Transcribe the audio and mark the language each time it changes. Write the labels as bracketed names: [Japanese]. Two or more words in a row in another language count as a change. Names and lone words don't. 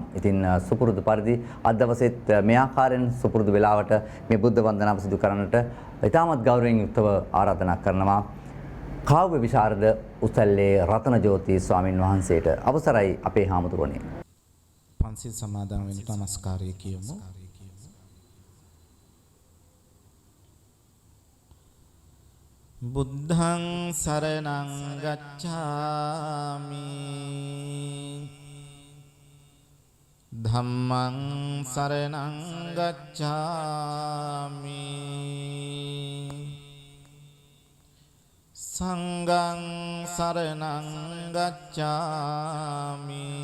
[Sinhala] ඉතින් සුපුරුදු පරිදි අද දවසේත් මේ ආකාරයෙන් සුපුරුදු වේලාවට මේ බුද්ධ වන්දනාව සිදු කරන්නට ඉතාමත් ගෞරවයෙන් යුක්තව ආරාධනා කරනවා. කාව්‍ය විශාරද උසල්ලේ රතනජෝති ස්වාමින් වහන්සේට අවසරයි අපේ හාමුදුරනේ. පන්සිල් සමාදන් වෙන නමස්කාරය කියමු. [Pali] බුද්ධං සරණං ගච්ඡාමි ධම්මං සරණං ගච්ඡාමි සංඝං සරණං ගච්ඡාමි